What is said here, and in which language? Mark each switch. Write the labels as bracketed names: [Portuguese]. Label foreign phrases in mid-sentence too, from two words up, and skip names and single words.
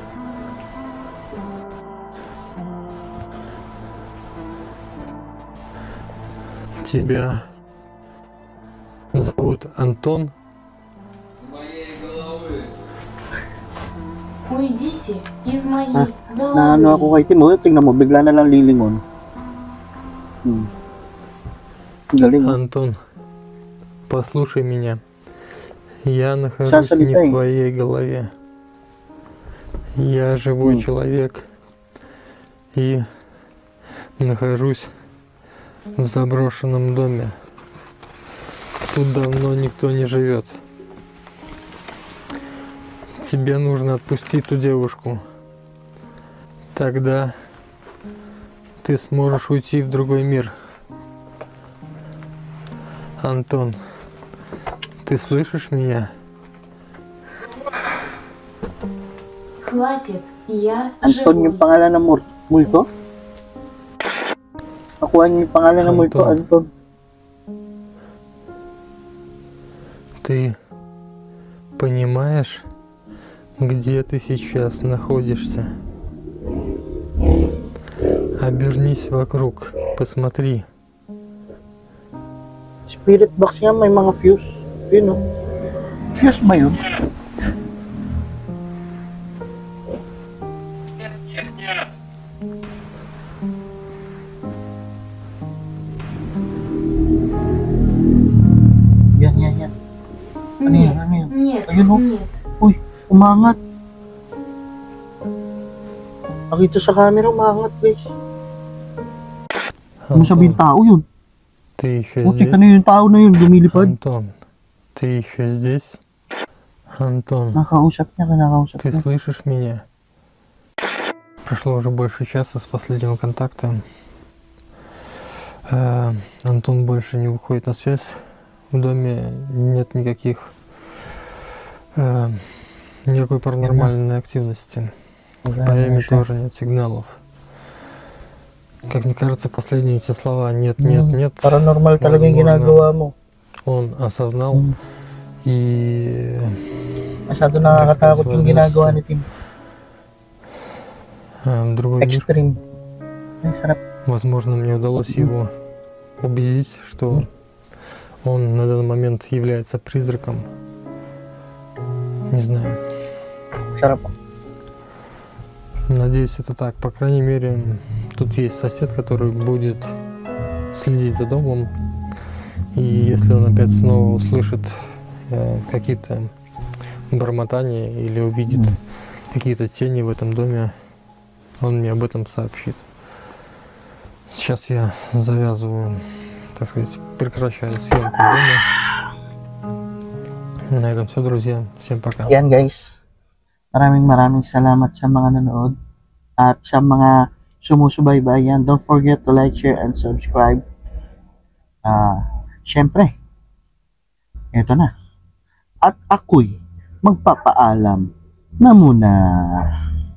[Russian] Тебя зовут Антон? Уйдите из моей [Filipino] Na ano ako [Russian] головы. [Filipino] kay Tim, oh. Tingnan mo, bigla na lang lilingon. Galing. Oh. [Russian] Антон, послушай меня. Я нахожусь Сейчас не улетай. в твоей голове. Я живой человек и нахожусь в заброшенном доме. Тут давно никто не живет. Тебе нужно отпустить ту девушку. Тогда ты сможешь уйти в другой мир. Антон, ты слышишь меня? Хватит, я [Filipino] Anton yung [Russian] живой. [Filipino] pangalan ng multo? Nakuha niyo yung pangalan ng multo, Anton. [Russian] Ты понимаешь, где ты сейчас находишься? Обернись вокруг, посмотри. [English] Spirit box [Filipino] niya, may mga fuse. Yun, oh. Fuse ba yun? Yan, yan, yan. Ano yan? [Russian] Нет, [Filipino] Ano yan? [Russian] нет, [Filipino] Ayun, oh. [Russian] нет. [Filipino] Uy, umangat. Nakita sa camera, umangat, guys. Ano sabihin tao yun? [Russian] Ты еще [Filipino] Buti [Russian] здесь? [Filipino] ka na yung tao na yun, lumilipad. [Russian] Антон, ты еще здесь? Антон, [Filipino] Nakausap niya, kinakausap [Russian] ты [Filipino] niya. [Russian] слышишь меня? Прошло уже больше часа с последнего контакта. Антон больше не выходит на связь. в доме нет никакой паранормальной активности. По Эми тоже нет сигналов. Как мне кажется, последние эти слова «нет». [Filipino] Паранормал talaga yung ginagawa mo. [Russian] Он осознал и... [Filipino] Masyado nakakatakot yung ginagawa ni Tim. [Russian] Другой мир. [Filipino] Extreme. Ay, sarap. [Russian] Возможно, мне удалось его убедить, что он на данный момент является призраком. Не знаю. [Filipino] Sarap. [Russian] Надеюсь, это так. По крайней мере, тут есть сосед, который будет следить за домом. И если он опять снова услышит какие-то бормотания или увидит какие-то тени в этом доме, он мне об этом сообщит. Сейчас я завязываю, так сказать, прекращаю съемку дома. На этом все, друзья. Всем пока. [Filipino] Yan guys. Maraming salamat sa mga nanood at sa mga sumusubaybay. Yan, [English] don't forget to like, share, and subscribe. [Filipino] Syempre, eto na. At ako'y magpapaalam na muna.